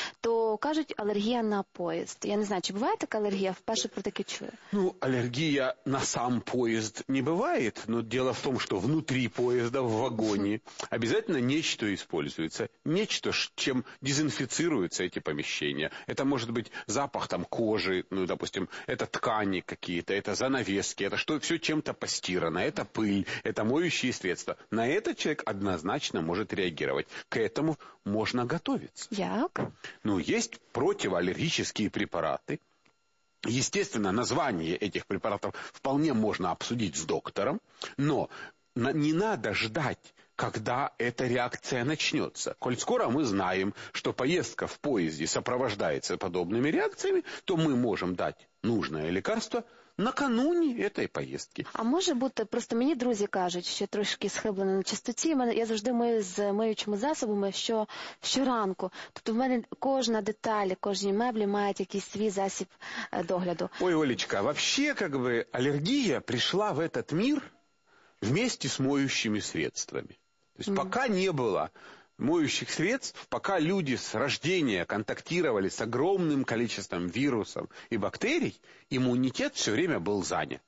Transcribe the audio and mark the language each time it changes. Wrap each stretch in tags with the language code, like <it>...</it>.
<uk>То кажуть, алергія на поїзд. Я не знаю, чи буває така алергія, вперше про таке чую. Ну, алергія на сам поїзд не буває, але діло в тому, що внутрі поїзда, в вагоні, обов'язково нечто використовується, нечто, чим дезінфіцируються ці поміщення. Це може бути запах там кожи,</uk> <ru>ну, допустим, это ткани какие-то, это занавески, это что, все чем-то постирано, это пыль, это моющие средства. На это человек однозначно может реагировать. К этому можно готовиться.</ru> <uk>Як?</uk> <ru>Ну, есть противоаллергические препараты. Естественно, название этих препаратов вполне можно обсудить с доктором, но не надо ждать, когда эта реакция начнется. Коль скоро мы знаем, что поездка в поезде сопровождается подобными реакциями, то мы можем дать нужное лекарство накануне этой поездки. А может быть, просто мне друзья говорят, что я</ru> <uk>трошки схиблена</uk> <ru>на частоте.</ru> <uk>Я завжди мою з миючими засобами щоранку. Тобто в мене кожна деталь, кожні меблі мають якийсь свій засіб догляду.</uk> <ru>Ой, Олечка, вообще, как бы, аллергия пришла в этот мир вместе с моющими средствами. То есть пока не было моющих средств, пока люди с рождения контактировали с огромным количеством вирусов и бактерий, иммунитет все время был занят.</ru>